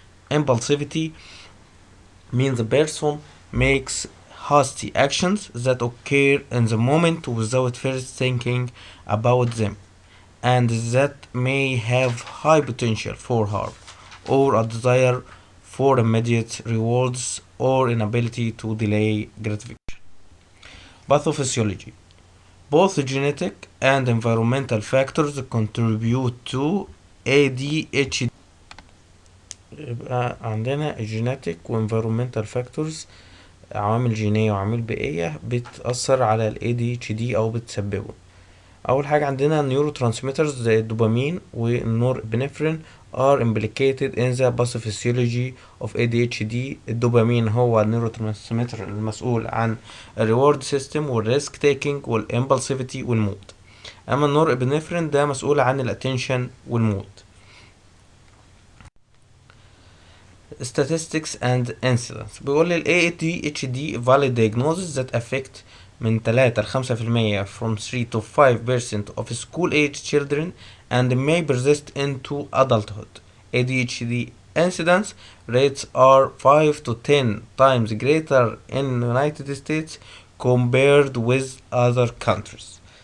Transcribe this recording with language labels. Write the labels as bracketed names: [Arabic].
[English] Impulsivity means a person makes hasty actions that occur in the moment without first thinking about them, and that may have high potential for harm or a desire for immediate rewards or inability to delay gratification. Pathophysiology: both genetic and environmental factors contribute to ADHD. [Arabic] يبقى عندنا [English] genetic [Arabic] و [English] environmental factors، [Arabic] عوامل جينية وعوامل بيئية بتأثر على ال ADHD أو بتسببه. أول حاجة عندنا [English] neurotransmitters [Arabic] زي الدوبامين والنورابinephrine [English] are implicated in the pathophysiology of ADHD. [Arabic] الدوبامين هو النيوروترانسميتر المسؤول عن الريورد سيستم والريسك تيكينج والامبulsivity والمود، اما النورابinephrine ده مسؤول عن الاتنشن والمود. [English] Statistics and incidence: [Arabic] بيقول لي [English] ال ADHD valid diagnosis that affect [Arabic] من 3 ل 5% [English] from 3 to 5% of school age children and may persist into adulthood. ADHD incidence rates are 5 to 10 times greater in the United States compared with other countries.